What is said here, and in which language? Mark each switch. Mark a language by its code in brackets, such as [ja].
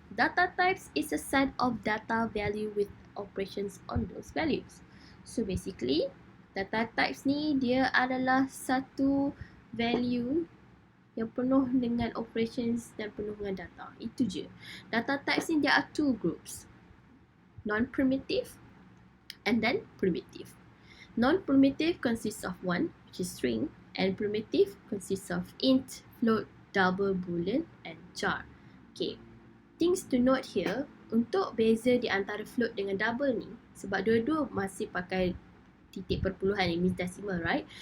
[en] Data types is a set of data value with operations on those values. [ms] So basically, data types ni dia adalah satu value yang penuh dengan operations dan penuh dengan data. Itu je. [en] Data types ni there are two groups. Non-primitive and then primitive. Non-primitive consists of one, which is string, and primitive consists of int, float, double, boolean, and char. [ms] Okay. [en] Things to note here, [ms] untuk beza di antara float dengan double ni, sebab dua-dua masih pakai titik perpuluhan, [en] it means decimal, right?